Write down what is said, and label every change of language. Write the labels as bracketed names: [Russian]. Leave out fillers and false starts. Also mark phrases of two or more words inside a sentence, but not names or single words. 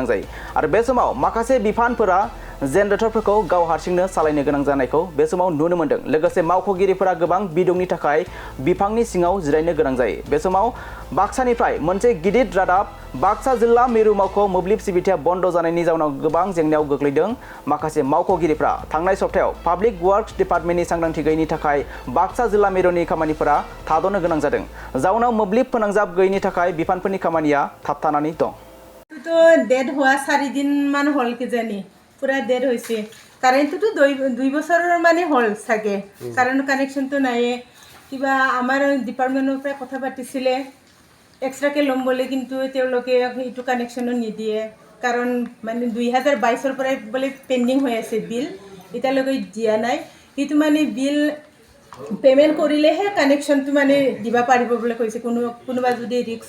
[Bodo] जायो आरो बे समाव माखासे बिफानफोरा जेनेरेटरफोरखौ गाव हारसिंनो सालायनो गोनां जानायखौ बे समाव नुनो मोन्दों लोगोसे मावख'गिरिफोरा गोबां बिदुंनि थाखाय बिफांनि सिङाव जिरायनो गोनां जायो बे समाव बाक्सानिफ्राय मोनसे गिदिर रादाब बाक्सा जिल्ला मिरु मावख' मोब्लिब सिबिथाया बन्द जानायनि जाउनाव गोबां जेंनायाव गोग्लैदों माखासे मावख'गिरिफ्रा थांनाय सप्तायाव [English] public works [Bodo] डिपार्टमेन्टनि सांग्रांथि गैयैनि थाखाय बाक्सा जिल्ला मिरुनि खामानिफोरा थाद'नो गोनां जादों जाउनाव मोब्लिब फोनांजाब गैयैनि थाखाय बिफानफोरनि खामानिया थाबथानानै दं [Assamese] तो डेड हुआ 4 दिन মান হল কিজানি পূৰা ডেড হৈছে কাৰেণ্ট তো 2 বছৰ মানে হল থাকে কারেন্ট কানেকশন তো নাই কিবা আমাৰ ডিপাৰ্টমেন্টৰ পৰা কথা পাতিছিলে এক্সট্ৰাকে লম বলে কিন্তু তেওঁলোকে এইটো কানেকশন নিদিয়ে কাৰণ মানে 2022 ৰ পৰা বলে পেন্ডিং হৈ আছে বিল এতিয়ালৈকে দিয়া নাই এইটো মানে বিল পেমেন্ট কৰিলেহে কানেকশনটো মানে দিবা পাৰিব বলে কৈছে কোনোবা যদি ৰিস্ক